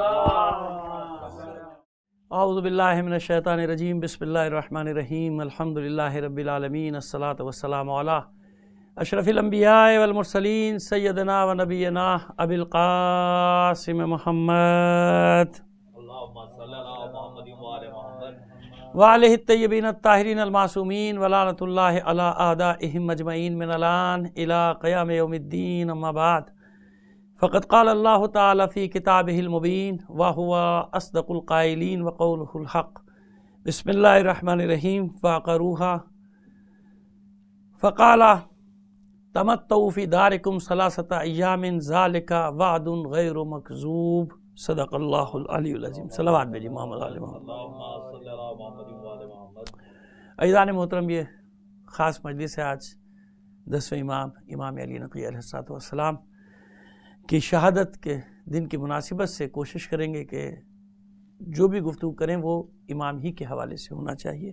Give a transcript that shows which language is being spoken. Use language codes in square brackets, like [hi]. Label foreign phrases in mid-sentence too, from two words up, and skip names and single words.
[ar] اعوذ باللہ من الشیطان الرجیم، بسم اللہ الرحمن الرحیم، الحمدللہ رب العالمین، الصلاۃ والسلام علی اشرف الانبیاء والمرسلین، سیدنا و نبینا ابی القاسم محمد وعلیہ الطیبین الطاہرین المعصومین، ولعنۃ اللہ علی اعدائہم اجمعین من الان الی قیام یوم الدین، اما بعد، فقد قال اللہ تعالی فی کتابہ المبین وہو اصدق القائلین وقولہ الحق۔ بسم اللہ الرحمن الرحیم، فعقروہا فقال تمتعوا فی دارکم ثلاثۃ ایام ذالک وعد غیر مکذوب، صدق اللہ العلی العظیم۔ [ur] صلوات بھیجی محمد علی محمد۔ عزیزان محترم، یہ خاص مجلس ہے آج 10ویں امام علی نقی [ar] علیہ السلام [ur] کی شہادت کے دن کی مناسبت سے کوشش کریں گے کہ جو بھی گفتگو کریں وہ امام ہی کے حوالے سے ہونا چاہیے۔